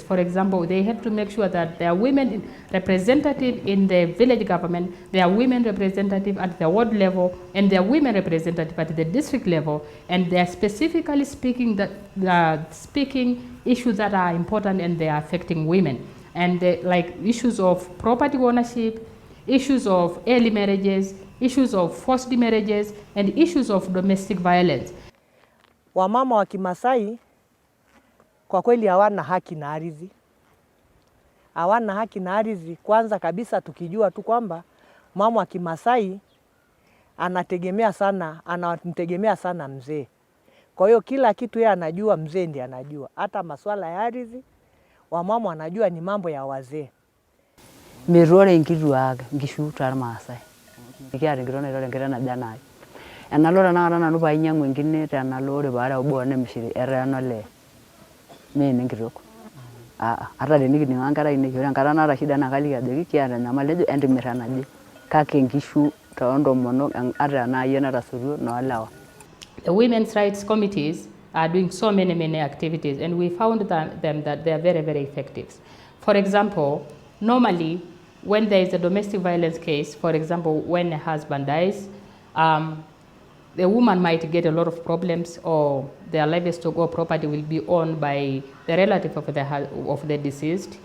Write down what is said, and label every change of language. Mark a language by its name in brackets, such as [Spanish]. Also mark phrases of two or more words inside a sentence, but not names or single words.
[English] For example, they have to make sure that there are women representative in the village government, there are women representative at the ward level, and there are women representative at the district level, and they are specifically speaking issues that are important and they are affecting women. And like issues of property ownership, issues of early marriages, issues of forced marriages, and issues of domestic violence. [Swahili] Wamama wa Kimasai kwa kweli hawana haki na ardhi. Hawana haki na ardhi kwanza kabisa, tukijua tu kwamba mama wa Kimasai anategemea sana mzee. Kwa hiyo kila kitu yeye anajua, mzee ndiye anajua. Hata masuala ya ardhi wamama wanajua ni mambo ya wazee. [Masai] Mirore nkituak nkishu tarmaasai. Nikiata nkitone rore nkitana janai. Enalora na nanu painyangu enkine tenalore baada obo nemishiri erenole mene nkitok ata tenikininga nkara ine ore enkata naata shida na kaliki ajoki kiata nyamali ejo entimira naje kake nkishu toontomonok ata naayie natasotuo noolewa. [English] The women's rights committees are doing so many activities, and we found that they are very effective. For example, normally when there is a domestic violence case, for example when a husband dies, the woman might get a lot of problems, or their livestock or property will be owned by the relative of the deceased.